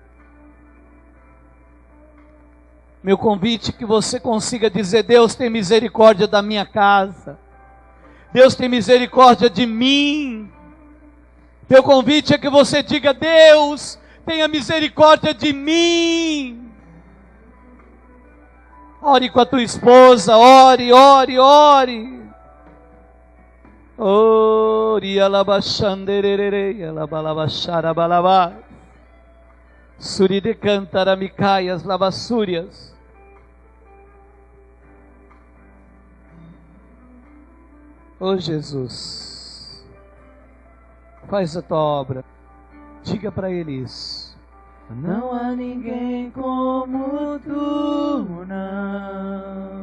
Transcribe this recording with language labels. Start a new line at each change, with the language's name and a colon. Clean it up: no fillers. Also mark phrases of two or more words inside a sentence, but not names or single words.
Portuguese: Meu convite é que você consiga dizer: Deus, tem misericórdia da minha casa, Deus, tem misericórdia de mim. Meu convite é que você diga: Deus, tenha misericórdia de mim. Ore com a tua esposa, ore, ore, ore. Ori alabashanderere, alabalabasharabalaba. Suride cantaramicaias, lavassúrias. Oh Jesus, faz a tua obra. Diga para Ele isso. Não há ninguém como tu, não.